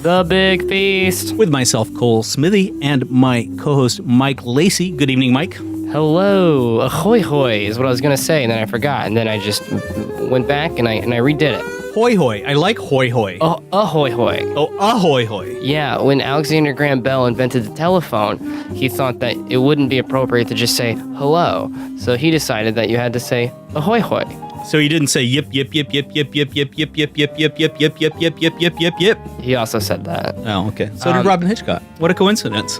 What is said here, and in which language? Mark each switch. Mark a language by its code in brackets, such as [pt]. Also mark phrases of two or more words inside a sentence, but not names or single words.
[en] The Big Feast. With myself, Cole Smithey, and my co-host, Mike Lacy. Good evening, Mike. Hello. Ahoy hoy is what I was going to say, and then I forgot, and then I just went back and I redid it. Hoy hoy. I like hoy hoy. Oh, ahoy hoy. Oh, ahoy hoy. Yeah, when Alexander Graham Bell invented the telephone, he thought that it wouldn't be appropriate to just say hello. So he decided that you had to say ahoy hoy. So he didn't say yip, yip, yip, yip, yip, yip, yip, yip, yip, yip, yip, yip, yip, yip, yip, yip, yip, yip, yip. He also said that. Oh, okay. So did Robyn Hitchcock. What a coincidence.